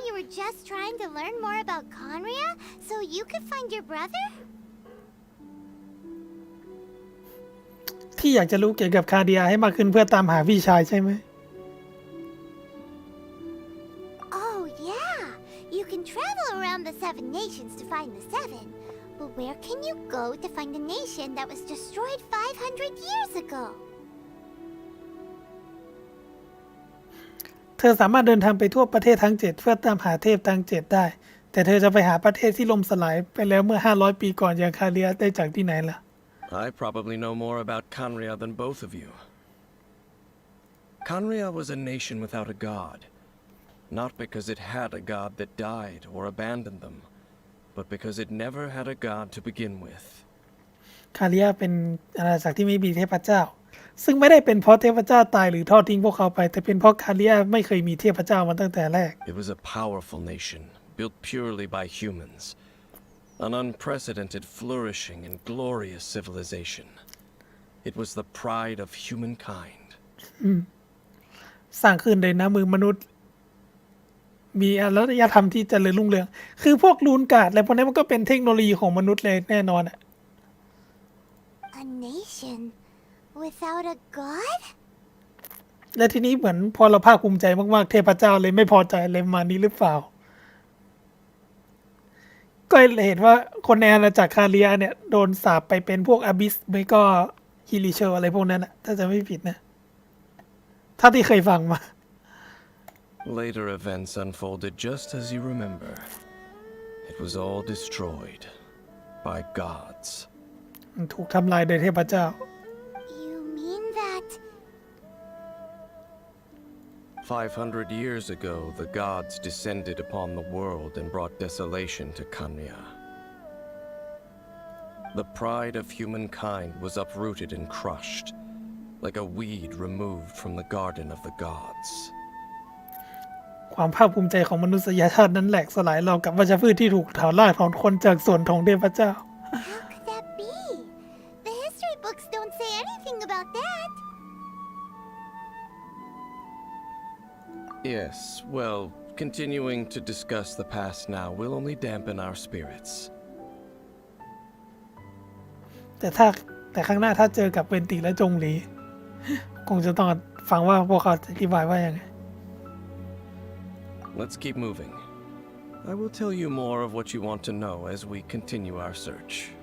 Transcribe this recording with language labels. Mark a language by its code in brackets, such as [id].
[en] just trying to learn more about Conria so you could find your brother? [th] ที่อยากจะรู้เกี่ยวกับคาเดียให้มากขึ้นเพื่อตามหาพี่ชายใช่ไหม [en] Oh, yeah. You can travel around the 7 nations to find the 7. But where can you go to find a nation that was destroyed 500 years ago? [th] เธอสามารถเดินทางไปทั่วประเทศทั้ง 7เพื่อตามหาเทพทั้ง 7ได้แต่เธอจะไปหาประเทศที่ล่มสลายไปแล้วเมื่อ500 ปีก่อนอย่างคาเดียได้จากที่ไหนล่ะ [en] I probably know more about Conria than both of you. Conria was a nation without a god, not because it had a god that died or abandoned them, but because it never had a god to begin with. [th] คาเดียเป็นอาณาจักรที่ไม่มีเทพเจ้าซึ่งไม่ได้เป็นเพราะเทพเจ้าตายหรือทอดทิ้งพวกเขาไปแต่เป็นเพราะคาเดียไม่เคยมีเทพเจ้ามาตั้งแต่แรก [en] It was a powerful nation, built purely by humans. An unprecedented, flourishing, and glorious civilization. It was the pride of humankind. [th] สร้างขึ้นโดยน้ำมือมนุษย์มีอารยธรรมที่เจริญรุ่งเรืองคือพวกรูนการ์ดอะไรพวกนี้มันก็เป็นเทคโนโลยีของมนุษย์เลยแน่นอนอะ [en] A nation without a god? [th] และทีนี้เหมือนพอเราภาคภูมิใจมากๆเทพเจ้าเลยไม่พอใจเลยมานี้หรือเปล่าก็เลยเห็นว่าคนในอาณาจักรคาเรียเนี่ยโดนสาปไปเป็นพวกอาบิสไม่ก็ฮิลิเชลอะไรพวกนั้นนะถ้าจะไม่ผิดนะถ้าที่เคยฟังมา [en] Later events unfolded just as you remember. It was all destroyed by gods. [th] ถูกทำลายโดยเทพเจ้า [en] You mean that 500 years ago, the gods descended upon the world and brought desolation to Conria. The pride of humankind was uprooted and crushed, like a weed removed from the garden of the gods. [th] ความภาคภูมิใจของมนุษยชาตินั้นแหลกสลายราวกับวัชพืชที่ถูกเผารากถอนคนจากส่วนของเทพเจ้า [en] how could that be? The history books don't say anything about that. Yes, well, continuing to discuss the past now will only dampen our spirits. [th] แต่ข้างหน้าถ้าเจอกับเวนติและจงหลี คงจะต้องฟังว่าพวกเขาจะอธิบายว่ายังไง [en] Let's keep moving. I will tell you more of what you want to know as we continue our search.